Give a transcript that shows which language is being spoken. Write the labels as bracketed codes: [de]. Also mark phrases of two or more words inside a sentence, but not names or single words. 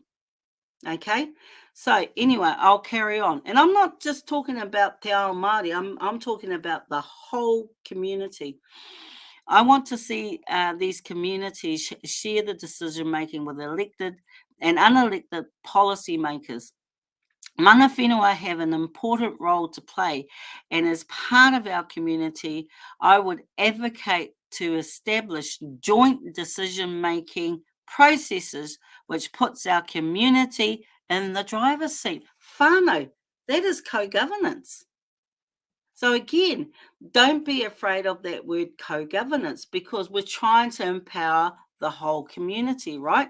[en] Okay, so anyway, I'll carry on, and I'm not just talking about [mi] Te Ao Māori. [en] I'm talking about the whole community. I want to see these communities share the decision making with elected and unelected policymakers. [mi] Mana whenua [en] have an important role to play, and as part of our community, I would advocate to establish joint decision making processes which puts our community in the driver's seat. Whānau, that is co-governance. So again, don't be afraid of that word co-governance, because we're trying to empower the whole community, right?